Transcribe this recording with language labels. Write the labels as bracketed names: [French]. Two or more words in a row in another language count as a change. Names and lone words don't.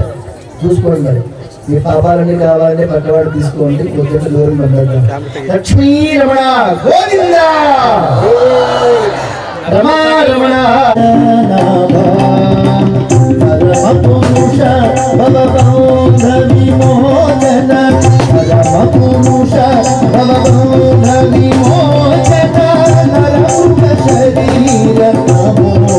[Telugu] చూసుకోండి మరి మీ పాపాలన్నీ కావాలంటే పక్కవాడు తీసుకోండి, కొంచెం దూరం పంపిద్దాం. లక్ష్మీ రమణ గోవింద. [Kannada] ರಮಾರಮಣ ಪರಮ ಪುರುಷ ಭವಬೌಧ ವಿಮೋಚನ ಪರಮ ಪುರುಷ ಭವಬೌಧ ವಿಮೋಚನ ನರಮುಖ ಶರೀರ ನಮೋ